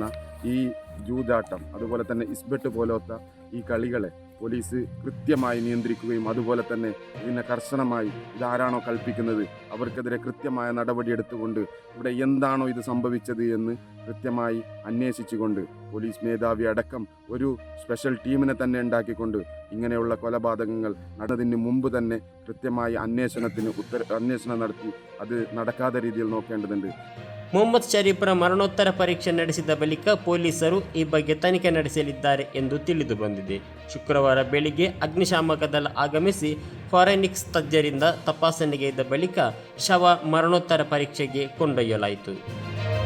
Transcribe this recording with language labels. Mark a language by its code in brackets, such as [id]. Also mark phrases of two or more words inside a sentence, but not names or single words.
[ml] ഈ ജൂതാട്ടം, അതുപോലെ തന്നെ ഇസ്ബെട്ട് പോലത്തെ ഈ കളികളെ പോലീസ് കൃത്യമായി നിയന്ത്രിക്കുകയും അതുപോലെ തന്നെ ഇതിനെ കർശനമായി ഇതാരാണോ കൽപ്പിക്കുന്നത് അവർക്കെതിരെ കൃത്യമായ നടപടിയെടുത്തുകൊണ്ട് ഇവിടെ എന്താണോ ഇത് സംഭവിച്ചത് എന്ന് കൃത്യമായി അന്വേഷിച്ചുകൊണ്ട് പോലീസ് മേധാവി അടക്കം ഒരു സ്പെഷ്യൽ ടീമിനെ തന്നെ ഉണ്ടാക്കിക്കൊണ്ട് ഇങ്ങനെയുള്ള കൊലപാതകങ്ങൾ നടന്നതിന് മുമ്പ് തന്നെ കൃത്യമായി അന്വേഷണം നടത്തി അത് നടക്കാത്ത രീതിയിൽ നോക്കേണ്ടതുണ്ട്. [kn] ಮೊಹಮ್ಮದ್ ಶರೀಫ್ರ ಮರಣೋತ್ತರ ಪರೀಕ್ಷೆ ನಡೆಸಿದ ಬಳಿಕ ಪೊಲೀಸರು ಈ ಬಗ್ಗೆ ತನಿಖೆ ನಡೆಸಲಿದ್ದಾರೆ ಎಂದು ತಿಳಿದು ಬಂದಿದೆ. ಶುಕ್ರವಾರ ಬೆಳಿಗ್ಗೆ ಅಗ್ನಿಶಾಮಕ ದಳ ಆಗಮಿಸಿ ಫಾರೆನ್ಸಿಕ್ಸ್ ತಜ್ಞರಿಂದ ತಪಾಸಣೆಗೆ ಇದ್ದ ಬಳಿಕ ಶವ ಮರಣೋತ್ತರ ಪರೀಕ್ಷೆಗೆ ಕೊಂಡೊಯ್ಯಲಾಯಿತು.